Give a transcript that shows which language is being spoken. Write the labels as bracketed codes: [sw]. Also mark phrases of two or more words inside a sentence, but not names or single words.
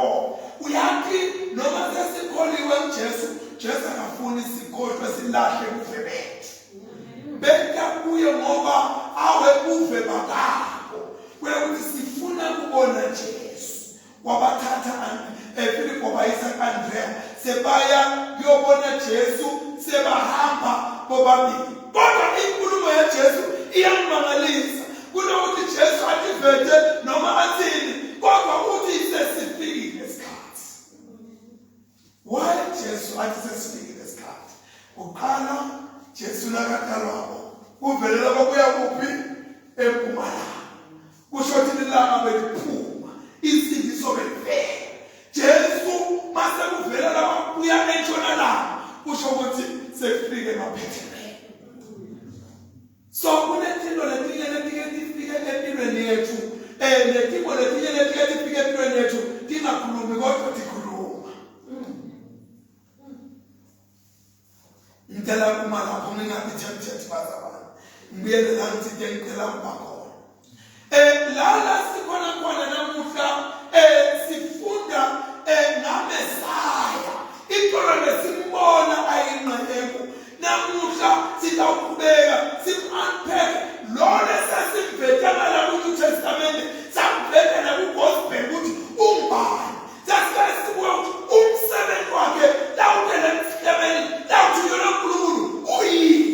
[ss] Uyathi noma sesikholiwe uJesu akafuni sikhohlwe silahle ubuve bethu. Beka kuye ngoba awebuve bakabo kwekuthi sifuna kubona Jesu. Wabathatha Philip wabayisa Andrea sebaya kuyobona Jesu sebahamba bobabili. Kodwa inkulumo yaJesu iyangimangalisa kunokuthi Jesu athi vete noma athini kodwa uthi sesifikile isikhathi. Why Jesu athi sesifikile isikhathi? Uqala Jesu nakadalwako kuvelela babuya kuphi empumalanga kusho ukuthi ilanga beliphuma isindiso belivela. Jesu mase kuvela lababuya entshonalanga kusho ukuthi sekufike emaphetheni. So kunethinto letinye tifike empilweni yethu netimo letinye tifike empilweni yethu tingakhulumi kodwa tikhuluma. Ngicela kuma lapho ngingabi tempted bazabana ngibuyele la ngithi ngicela ukuba khona la sikhona khona namuhla sifunda ngaMesaya intolo lesimbona ayingqayeko namuhla sitawuqhubeka sim-unpack lo lesasimvetana la kuNew Testament samvetana nakuGospel ukuthi ungubani sasibasibuka ukuthi umsebenzi wakhe lawutele emhlabeni lawuthi yona uNkulunkulu uyini.